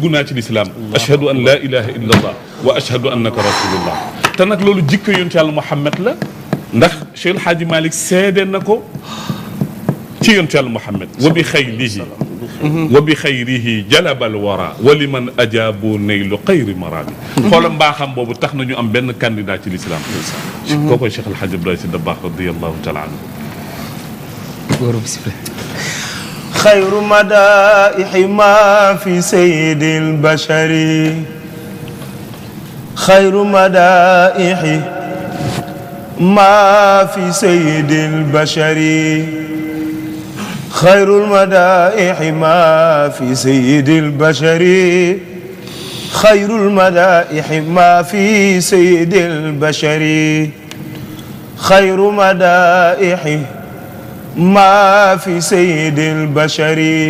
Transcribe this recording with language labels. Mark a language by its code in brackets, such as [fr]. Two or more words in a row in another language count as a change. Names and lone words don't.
[wo] naa ci lislaam [ar] أشهد أن لا إله إلا الله وأشهد أنك رسول الله [wo] te nag loolu jikko yonent yàlla Muhammad la ndax Cheikh El Hadji Malick seede na ko ci yonent yàlla Muhammad [ar] وبخيره وبخيره جلب الورى ولمن أجاب نيل خير مرام [wo] xoola mbaaxam boobu tax na ñu am benn candidat ci l'islam kookoy Cheikh El Hadji Abdoulaye Sy Dabakh [ar] رضي الله تعالى عنه خير المدائح ما في سيد البشر خير المدائح ما في سيد البشر خير المدائح ما في سيد البشر خير المدائح ما في سيد البشر خير مدائح ما في سيد البشر